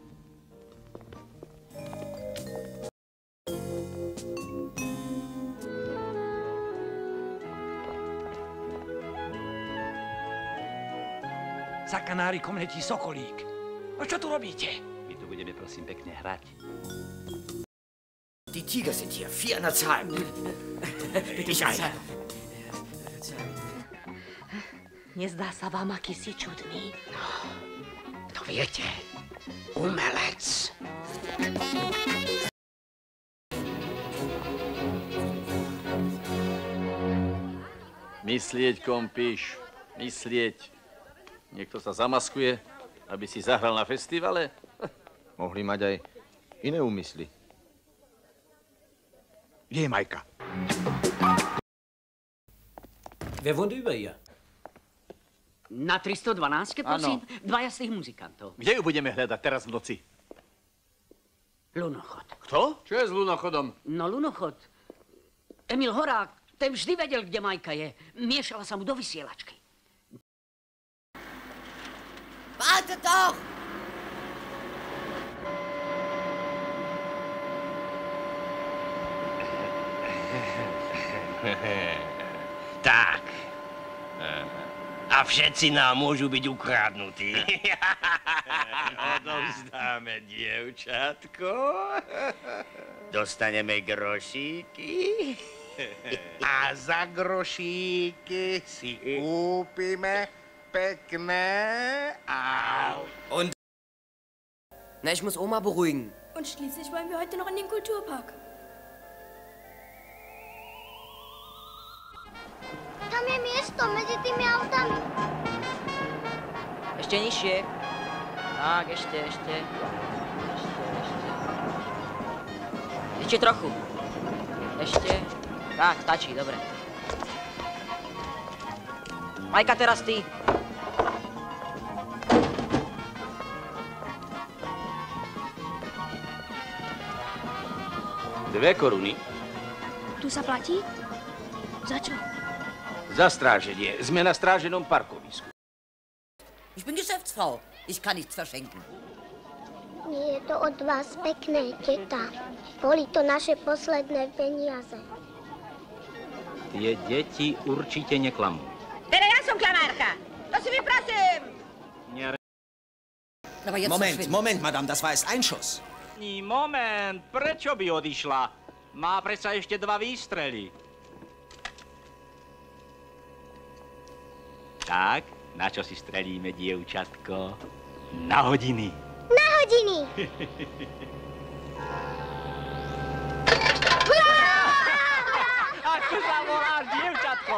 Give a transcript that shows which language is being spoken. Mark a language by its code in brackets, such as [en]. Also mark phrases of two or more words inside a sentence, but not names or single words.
[sk] Za kanárikom letí sokolík. A čo tu robíte? My tu budeme prosím pekne hrať. [de] Die Tiger sind hier, 4 an der Zahl. Bitte ich ein. [sk] Nezdá sa vám, aký si čudný? To viete, umelec. Myslieť, kompíš, myslieť. Niekto sa zamaskuje, aby si zahral na festivale? Mohli mať aj iné úmysly. Kde je Majka? [de] Wer wohnt über ihr? [sk] Na 312, prosím? Áno. 2 jasných muzikantov. Kde ju budeme hľadať teraz v noci? Lunochod. Kto? Čo je s lunochodom? No, Lunochod. Emil Horák, ten vždy vedel, kde Majka je. Miešala sa mu do vysielačky. [de] Warte doch! [sk] Tak. A všetci nám môžu byť ukradnutí. Odovzdáme dievčatko. Dostaneme grošíky. A za grošíky si kúpime pekné [de] Und... Na, ich muss Oma beruhigen. Und schließlich wollen wir heute noch in den Kulturpark. [sk] Tam je miesto medzi tými autami. Ešte nižšie. Tak, ešte. Ešte trochu. Ešte. Tak, stačí, dobre. Majka, teraz ty. Dve koruny. Tu sa platí? Za čo? Za stráženie. Sme na stráženom parkovisku. [de] Ich bin Geschäftsfrau. Ich kann nichts verschenken. [sk] Nie je to od vás pekné, teta. Boli to naše posledné peniaze. Tie deti určite neklamú. Teda ja som klamárka. To si vyprosím. [de] Moment, madame, das war erst ein Schuss. [sk] Moment, prečo by odišla? Má predsa ešte 2 výstrely. Tak, na čo si strelíme, dievčatko? Na hodiny. Na hodiny! Ako sa voláš, dievčatko?